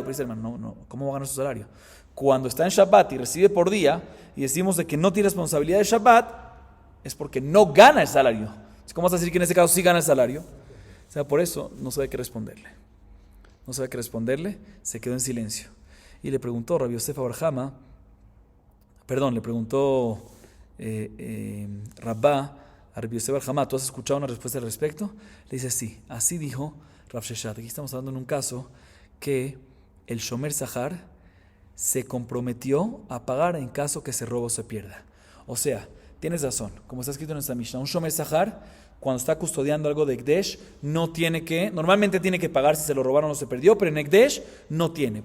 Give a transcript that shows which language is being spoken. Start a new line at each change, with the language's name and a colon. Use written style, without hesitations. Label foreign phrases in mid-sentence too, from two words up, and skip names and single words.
Spanish: Pero dice, hermano, no, ¿cómo va a ganar su salario? Cuando está en Shabbat y recibe por día y decimos de que no tiene responsabilidad de Shabbat, es porque no gana el salario. ¿Cómo vas a decir que en ese caso sí gana el salario? O sea, por eso no sabe qué responderle. No sabe qué responderle, se quedó en silencio. Y le preguntó Rabbi Yosef Abarjama, le preguntó Rabbá a Rabbi Yosef Abarjama, ¿tú has escuchado una respuesta al respecto? Le dice, sí, así dijo Rav Sheshat. Aquí estamos hablando en un caso que el
Hebrew: שומר שכר
Spanish: se comprometió a pagar en caso que se robo o se pierda. O sea, tienes razón, como está escrito en esta Mishnah, un
Hebrew: שומר שכר,
Spanish: cuando está custodiando algo de Ekdesh, no tiene que, normalmente tiene que pagar si se lo robaron o se perdió, pero en Ekdesh no tiene.